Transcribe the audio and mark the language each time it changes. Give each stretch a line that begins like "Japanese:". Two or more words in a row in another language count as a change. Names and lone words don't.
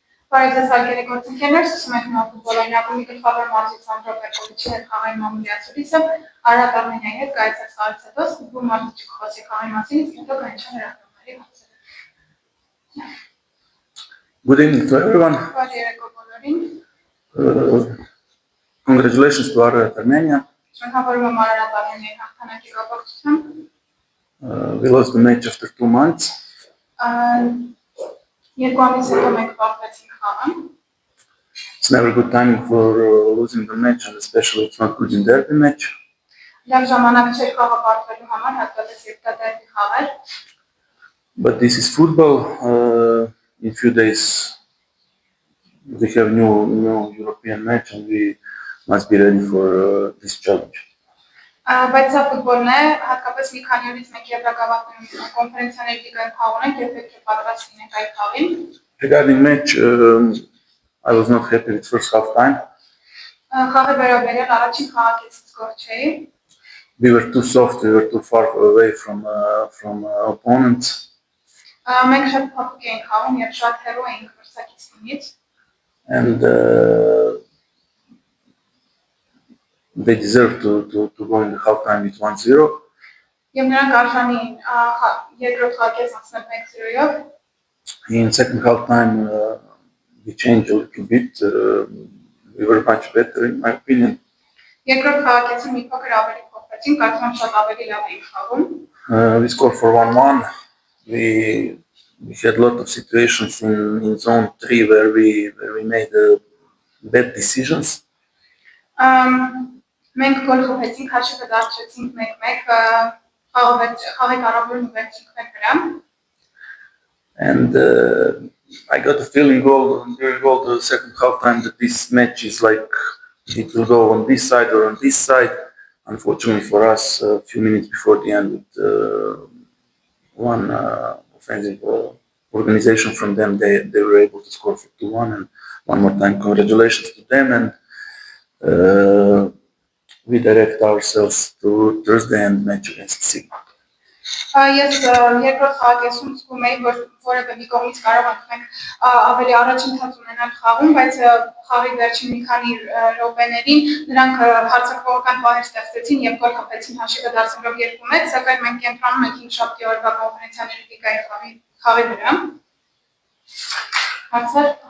Armenian: Բարեձեզ հարգելի գործընկերներ, սկսում ենք նոր ֆուտբոլային ակումբի գլխավոր մարզիչ Սանդրո Պերկովիչի հետ խաղային մամուլիացուցիչը Արարատ Արմենիայի հետ կայացած խաղից հետո ֆուտբոլ մարզիչի կխոսի խաղի մասին, իսկ հետո կանչան հրապարակների հարցերը։
English: Good evening to everyone.
Armenian: Բարի երեկո բոլորին։
English: Congratulations to Ararat Armenia.
Armenian: Շնորհավորում եմ Արարատ Արմենիայի հաղթանակի կապակցությամբ։
English: We lost the match after 2 months.
Armenian: Երկու ամիս հետո մենք պարտվեցինք խաղը։
English: It's never a good time for losing the match, and especially it's not good in derby match.
Armenian: Լավ ժամանակ չէր խաղը պարտվելու համար, հատկապես երբ դա դերբի խաղ էր։
English: But this is football. In few days we have new European match, and we must be ready for this challenge.
Armenian: Բայց սա ֆուտբոլն է, հատկապես մի քանի օրից մենք եվրոկապական կոնֆերենցիաների լիգայում խաղ ունենք եւ պետք է պատրաստ լինենք այդ խաղին։
English: Regarding match, I was not happy with first half time.
Armenian: Խաղի վերաբերյալ առաջին խաղակեսից գոհ չէի։
English: We were too soft, we were too far away from opponents.
Armenian: Մենք շատ փոքր էինք խաղում եւ շատ հեռու էինք մրցակիցներից։
English: And they deserve to go in the half time with 1-0.
Armenian: Եվ նրանք արժանի էին երկրորդ խաղակես անցնել 1-0-ով։
English: In second half time, we changed a little bit. We were much better, in my opinion.
Armenian: Երկրորդ խաղակեսին մի փոքր ավելի փոխվեցին, կարծում եմ շատ ավելի լավ էինք խաղում։
English: We scored for 1-1. We had a lot of situations in zone 3 where we made bad decisions.
Armenian: Մենք գոլ խփեցինք, հաշիվը դարձրեցինք 1-1, խաղի կարևորը վերջինք վրա։
English: And I got a feeling during all the second half time that this match is like it will go on this side or on this side. Unfortunately for us, a few minutes before the end, with one offensive organization from them, they were able to score for 2-1. And one more time, congratulations to them. And we direct ourselves to Thursday and match against Sigma.
Armenian: Ես երկրորդ խաղակեսում զգում էի, որ որևէ մի կողմից կարող ենք ավելի առաջընթաց ունենալ խաղում, բայց խաղի վերջին մի քանի րոպեներին նրանք հարձակվողական պահեր ստեղծեցին եւ գոլ խփեցին հաշիվը դարձնելով 2-1, սակայն մենք կենտրոնում ենք 5-7 օրվա կոնֆերենցիաների լիգայի խաղի վրա։ Հարցեր։